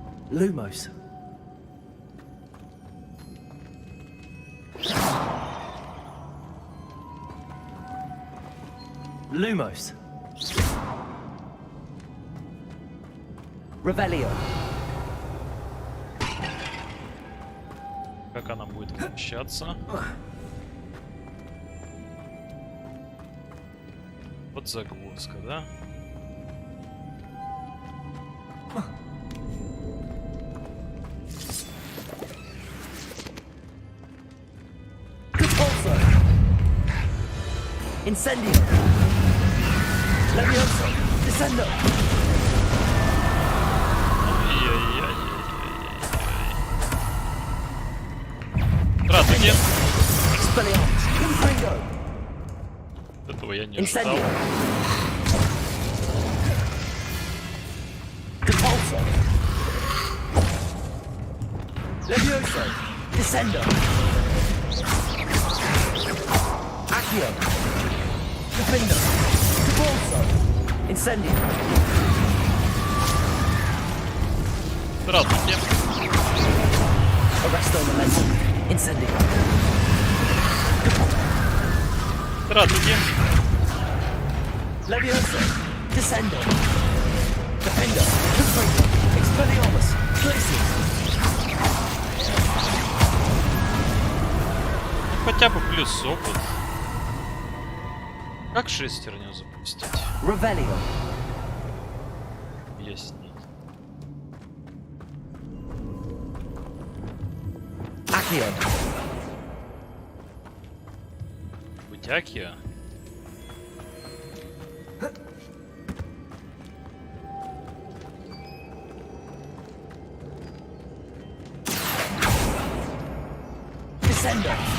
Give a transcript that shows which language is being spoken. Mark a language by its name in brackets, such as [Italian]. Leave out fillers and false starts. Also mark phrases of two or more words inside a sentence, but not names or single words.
[Latin] Lumos. Lumos. Revelio. [Russian] Как она будет возвращаться? Вот загвоздка, да? [Latin] Repulsor. Incendio. Levioso. Descendo. [Russian] Здравствуйте. [Latin] Expelliarmus. Confringo. [Russian] Этого я не ожидал. [Latin] Incendio. Repulsor. Levioso. Descendo. Accio. Defender. Repulsor. Incendio. [Russian] Здравствуйте. [Latin] Arresto momentum. Incendio. [Russian] Здравствуйте. [Latin] Levioso. Descendo. Defender. Confringo. Expelliarmus. Glacius. [Russian] Хотя бы плюс опыт. Как шестерню запустить? [Latin] Revelio. [Russian] Ясней. [Latin] Accio. [Russian] Бутякия? [Latin] Descendo.